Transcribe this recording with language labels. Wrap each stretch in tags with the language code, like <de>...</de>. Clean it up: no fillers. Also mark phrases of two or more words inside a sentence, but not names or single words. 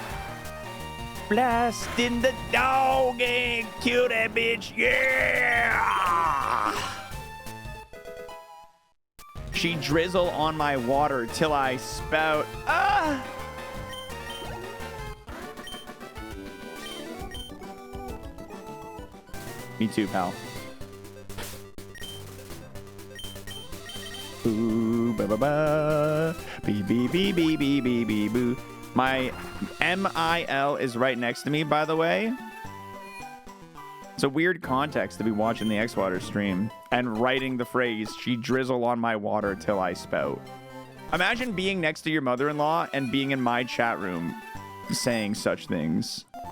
<en>Blasting the dog and kill that bitch, yeah! She drizzle on my water till I spout. Ah! Me too, pal. Boo, ba ba ba. Bee, bee, bee, bee, bee, bee, bee, boo. My MIL is right next to me, by the way. It's a weird context to be watching the xwater stream and writing the phrase, she drizzle on my water till I spout. Imagine being next to your mother-in-law and being in my chat room saying such things.</en>